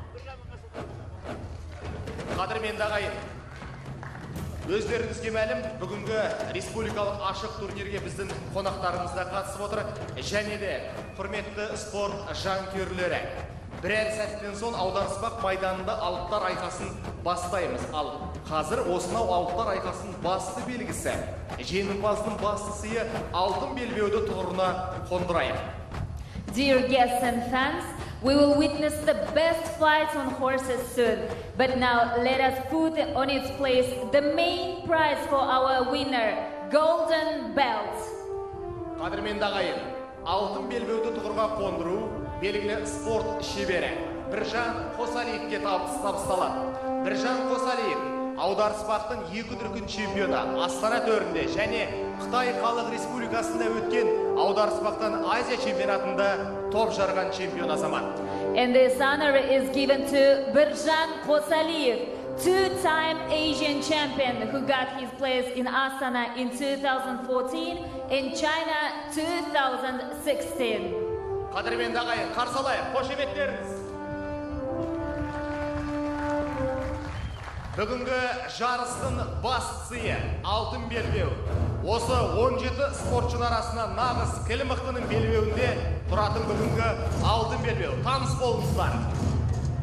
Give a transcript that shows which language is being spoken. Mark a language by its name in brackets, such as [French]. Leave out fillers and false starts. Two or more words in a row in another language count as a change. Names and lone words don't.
[Kazakh] Қадірменді ағайын, өздеріңізге мәлім, бүгінгі республикалық ашық турнирге біздің қонақтарымыз да қатысып отыр, және де құрметті спорт жанкүйерлері. Бірер сәттен соң аударыспақ майданында алыптар айқасын бастаймыз. Ал қазір осынау алыптар айқасын басты белгісі, жеңімпаздың басты сыйы алтын белбеуді тұғырына қондырайық. [English] Dear guests and fans, we will witness the best fights on horses soon. But now let us put on its place the main prize for our winner, Golden Belt. [Kazakh] Қадірменді ағайын, алтын белбеуді тұғырға қондыру белгілі спорт шебері Біржан Қосалиевке табысталады. Біржан Қосалиев аударыспақтың 2 дүркін чемпионы, Астана төрінде және Қытай Халық Республикасында өткен аударыспақтан Азия чемпионатында топ жарған чемпион азамат. [English] And this honor is given to Біржан Қосалиев, two-time Asian champion who got his place in Astana in 2014 and China 2016. [Kazakh] Қадірменді ағайын, қарсы алайық, қошеметтеріңіз. Бүгінгі жарыстың бастысы алтын белбеу. Осы 17 спортшының арасында нағыз кіл мықтының белбеуінде тұратын бүгінгі алтын белбеу.